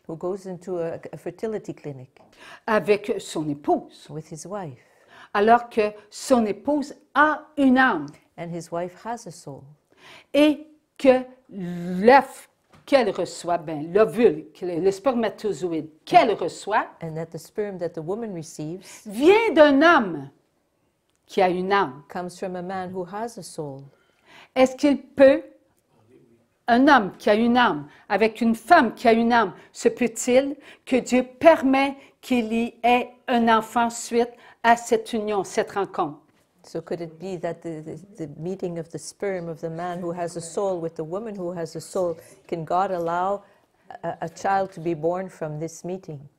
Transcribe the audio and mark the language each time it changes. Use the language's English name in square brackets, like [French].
[English] who goes into a fertility clinic [French] avec son épouse, [English] with his wife, [French] alors que son épouse a une âme [English] and his wife has a soul, [French] et que l'œuf qu'elle reçoit, l'ovule, le spermatozoïde qu'elle reçoit, [English] and that the sperm that the woman receives [French] vient d'un homme qui a une âme. [English] comes from a man who has a soul. [French] Est-ce qu'il peut, un homme qui a une âme, avec une femme qui a une âme, se peut-il que Dieu permet qu'il y ait un enfant suite à cette union, cette rencontre? [English] So could it be that the meeting of the sperm of the man who has a soul with the woman who has a soul, can God allow a child to be born from this meeting?